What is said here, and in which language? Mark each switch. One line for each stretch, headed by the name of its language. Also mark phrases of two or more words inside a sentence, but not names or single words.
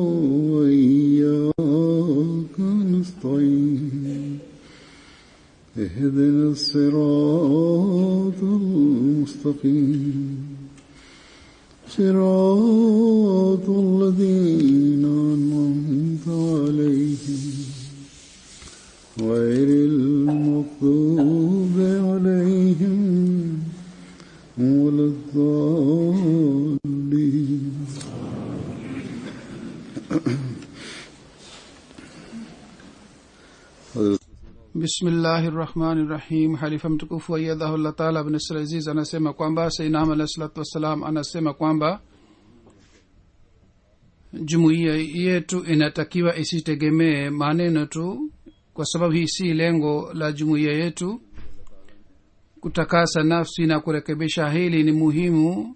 Arabic: وإياك نستعين اهدنا الصراط المستقيم صراط الذين أنعمت عليهم غير المغضوب عليهم ولا الضالين. Bismillahirrahmanirrahim.
Swahili: Halifa mtukufu
Arabic: أيده الله تعالى
Swahili: ibn Aziz anasema kwamba Sayyidina Ahmad
Arabic: عليه الصلاة والسلام
Swahili: anasema kwamba jumuiya yetu inatakiwa isitegemee maneno tu, kwa sababu hii si lengo la jumuiya yetu. Kutakasa nafsi na kurekebisha hili ni muhimu.